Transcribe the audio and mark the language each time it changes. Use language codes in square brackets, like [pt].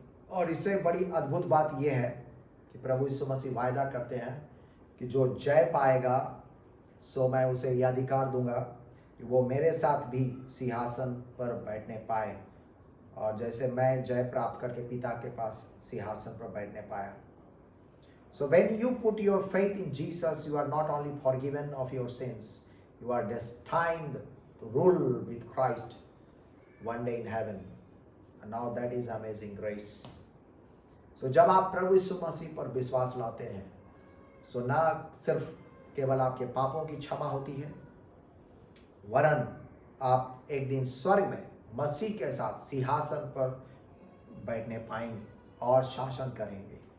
[hi] और इससे बड़ी अद्भुत बात यह है कि प्रभु यीशु मसीह वायदा करते हैं कि जो जय पाएगा सो मैं उसे यह अधिकार दूंगा कि वो मेरे साथ भी सिंहासन पर बैठने पाए, और जैसे मैं जय प्राप्त करके पिता के पास सिंहासन पर बैठने पाया। [en] So when you put your faith in Jesus, you are not only forgiven of your sins, you are destined to rule with Christ one day in heaven. And now that is amazing grace. [hi] So जब आप प्रभु यीशु मसीह पर विश्वास लाते हैं, सो ना सिर्फ केवल आपके पापों की क्षमा होती है, वरन आप एक दिन स्वर्ग में मसीह के साथ सिंहासन पर बैठने पाएंगे और शासन करेंगे।